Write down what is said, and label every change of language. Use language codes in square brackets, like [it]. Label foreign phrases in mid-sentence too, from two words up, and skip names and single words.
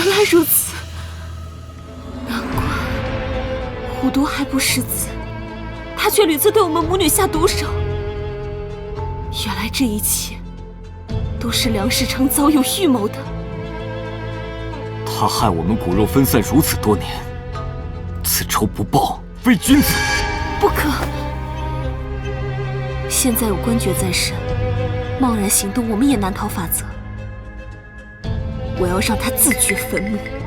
[zh] 如此，難怪虎毒還不識字，他卻屢次對我們母女下毒手。原來這一切都是梁世成早有預謀的。他害我們骨肉分散如此多年，此仇不報，非君子。不可！現在有官爵在身，貿然行動，我們也難逃法則。我要讓他自掘墳墓。